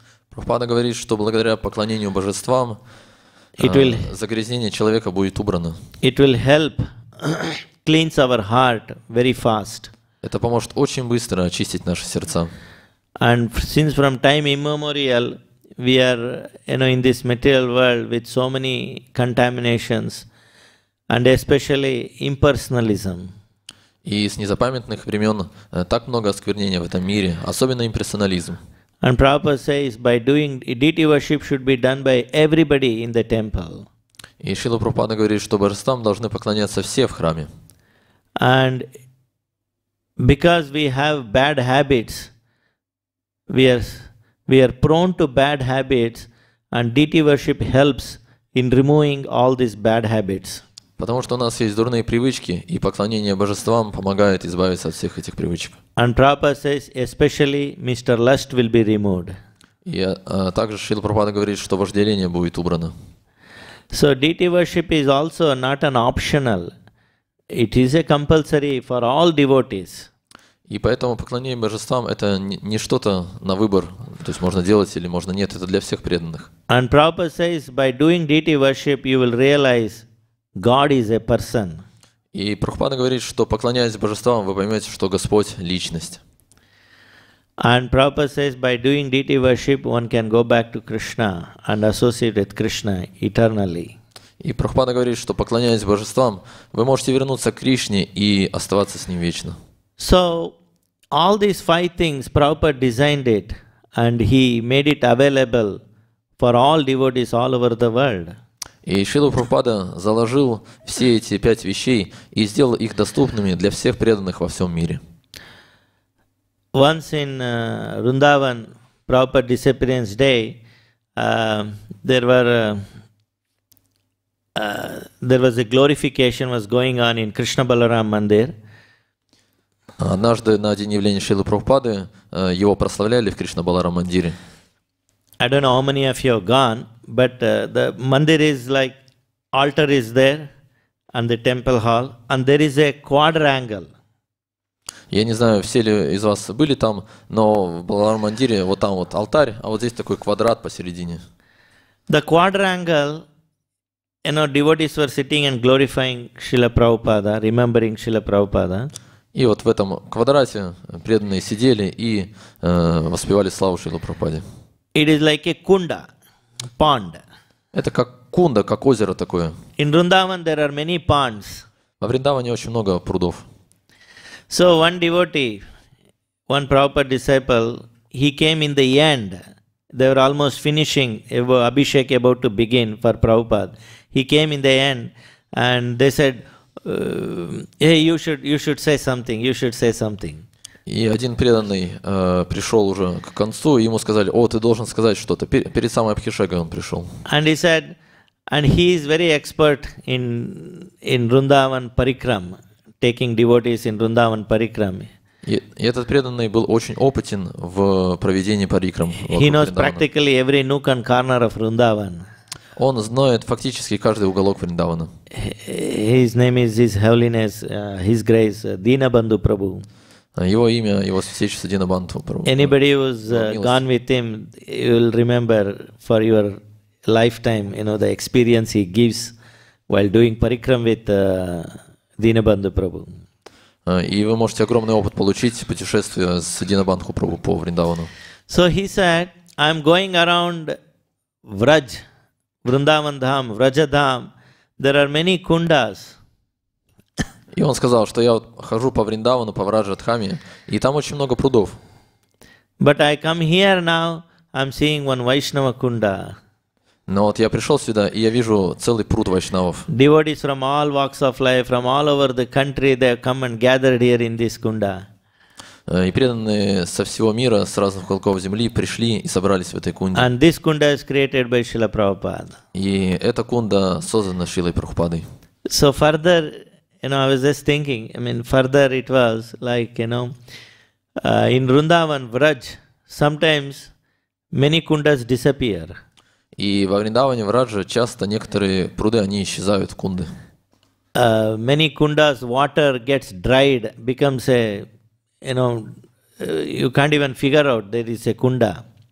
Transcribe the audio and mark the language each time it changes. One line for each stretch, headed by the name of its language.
Russian: Прабхупада говорит, что благодаря поклонению божествам загрязнение человека будет убрано.
English: It will help cleanse our heart very fast.
Russian: Это поможет очень быстро очистить наши сердца.
English: And since from time immemorial we are in this material world with so many contaminations and especially impersonalism.
Russian: И с незапамятных времен так много осквернения в этом мире, особенно имперсонализм.
English: And Prabhupada says by doing deity worship should be done by everybody in the temple.
Russian: И Шрила Прабхупада говорит, что божествам должны поклоняться все в храме.
English: And because we have bad habits, we are prone to bad habits, and deity worship helps in removing all these bad habits.
Russian: Потому что у нас есть дурные привычки, и поклонение божествам помогает избавиться от всех этих привычек.
English: And Prabhupada says, especially Mr. Lust will be removed.
Russian: И также Шрила Прабхупада говорит, что вожделение будет убрано.
English: So deity worship is also not an optional. It is a compulsory for all devotees.
Russian: И поэтому поклонение божествам — это не что-то на выбор, то есть можно делать или можно нет, это для всех преданных.
English: And Prabhupada says, by doing deity worship, you will realize God is a person.
Russian: И Прабхупада говорит, что поклоняясь божествам, вы поймете, что Господь — личность.
English: And Prabhupada says, by doing deity worship, one can go back to Krishna and associate with Krishna eternally.
Russian: И Прабхупада говорит, что поклоняясь божествам, вы можете вернуться к Кришне и оставаться с Ним вечно.
English: So, all these 5 things, Prabhupada designed it and he made it available for all devotees all over the world.
Russian: И Шрила Прабхупада заложил все эти 5 вещей и сделал их доступными для всех преданных во всем мире.
English: Once in Vrindavan, Prabhupada disappearance day, there was a glorification was going on in Krishna Balaram Mandir.
Russian: Однажды на день явления Шрилы Прабхупады его прославляли в Кришна-Баларам-мандире.
English: I don't know how many of you have gone, but the mandir is like, altar is there and the temple hall, and there is a quadrangle.
Russian: Я не знаю, все ли из вас были там, но в Баларам-мандире вот там вот алтарь, а вот здесь такой квадрат посередине.
English: The quadrangle, devotees were sitting and glorifying Srila Prabhupada, remembering Srila Prabhupada.
Russian: И вот в этом квадрате преданные сидели и воспевали славу Шриле Прабхупаде.
English: It is like a kunda, pond.
Russian: Это как кунда, как озеро такое.
English: In Vrindavan there are many ponds.
Russian: Во Вриндаване очень много прудов.
English: So one devotee, one Prabhupada disciple, he came in the end. They were almost finishing, Abhishek about to begin for Prabhupada. He came in the end and they said, hey, you should say something, you should say something.
Russian: И один преданный пришел уже к концу, и ему сказали: о, ты должен сказать что-то. Перед самой Абхишекой он пришел.
English: And he said, and he is very expert in Vrindavan Parikram, taking devotees in Vrindavan Parikram.
Russian: И этот преданный был очень опытен в проведении парикрам.
English: He knows practically every nook and corner of Vrindavan.
Russian: Он знает фактически каждый уголок Вриндавана.
English: His name is His Holiness, His Grace, Dinabandhu Prabhu.
Russian: Его имя, его святейшество Динабандху Прабху.
English: Anybody who's gone with him, you will remember for your lifetime, the experience he gives while doing parikram with Dinabandhu Prabhu.
Russian: И вы можете огромный опыт получить путешествия с Динабандху Прабху по Вриндавану.
English: So he said, I'm going around Vraj, Vrindavan Dham, Vraja Dham. There are many kundas.
Russian: И он сказал, что я хожу по Вриндавану, по Враджа-дхаме, и там очень много прудов.
English: But I come here now, I'm seeing one Vaishnava kunda.
Russian: Но вот я пришел сюда, и я вижу целый пруд вайшнавов.
English: Devotees from all walks of life, from all over the country, they have come and gathered here in this kunda.
Russian: И преданные со всего мира, с разных уголков земли пришли и собрались в этой кунде.
English: And this kunda is created by Srila Prabhupada.
Russian: И эта кунда создана Шрилой Прабхупадой.
English: So further, I was just thinking, further it was like, in Vrindavan, Vraj, sometimes many kundas disappear.
Russian: И во Вриндаване, в Радже, часто некоторые пруды, они исчезают в кунды.
English: Many kundas, water gets dried, becomes a, you can't even figure out there is a kunda.